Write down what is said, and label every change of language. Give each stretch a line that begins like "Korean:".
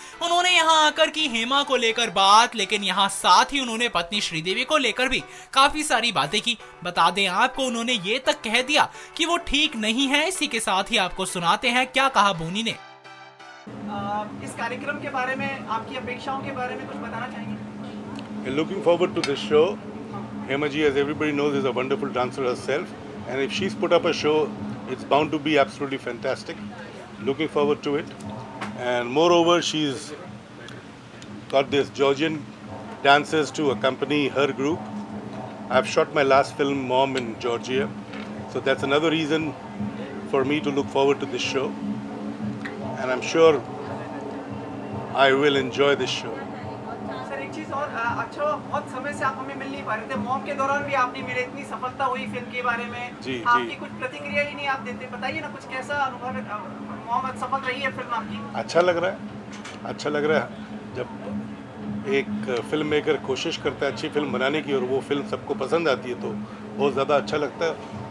Hindi: उन्होंने यहां आकर की हेमा को लेकर बात, लेकिन यहां साथ ही उन्होंने पत्नी श्रीदेवी को लेकर भी काफी सारी बातें की। बता दें आपको, उन्होंने ये तक कह दिया कि वो ठीक नहीं है। इसी के साथ ही आपको सुनाते हैं क्या कहा बोनी ने। इस कार्यक्रम के बारे में, आपकी अपेक्षाओं के बारे में कुछ बताना चाहेंगे?
English: Looking forward to this show. Hema ji, as everybody knows, is a wonderful dancer herself. And if she's put up a show, it's bound to be absolutely fantastic. Looking forward to it. And moreover, she's got this Georgian dancers to accompany her group. I've shot my last film, Mom, in Georgia. So that's another reason for me to look forward to this show. And I'm sure I will enjoy this show.
Hindi: Sir, एक चीज और, अच्छा बहुत समय से आप हमें मिल नहीं पा रहे थे। मॉम के दौरान भी आपने मिले, इतनी सफलता हुई फिल्म के बारे में, आपकी कुछ प्रतिक्रिया ही नहीं आप देते। बताइए ना कुछ, कैसा अनुभव है? मॉम सफल रही है फिल्म आपकी? अच्छा लग रहा है, अच्छा लग रहा है। जब एक फिल्म मेकर कोशिश करता है अच्छी फिल्म बनाने की और वो फिल्म सबको पसंद आती है तो बहुत ज़्यादा अच्छा लगता है।